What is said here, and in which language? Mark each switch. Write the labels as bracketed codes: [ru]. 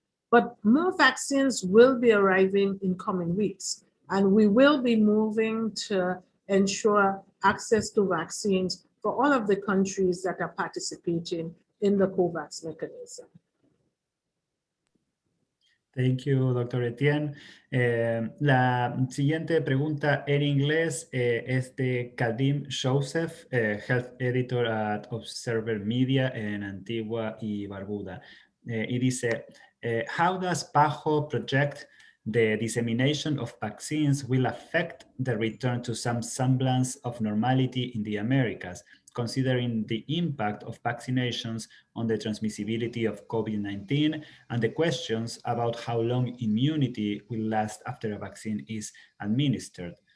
[en] But more vaccines will be arriving in coming weeks, and we will be moving to ensure access to vaccines for all of the countries that are participating in the COVAX mechanism. Thank you, Dr. Etienne. [es] La siguiente pregunta en inglés es de Kadim Joseph, Health Editor at Observer Media en Antigua y Barbuda. Y dice, [en] how does PAHO project the dissemination of vaccines will affect the return to some semblance of normality in the Americas, considering the impact of vaccinations on the transmissibility of COVID-19 and the questions about how long immunity will last after a vaccine is administered?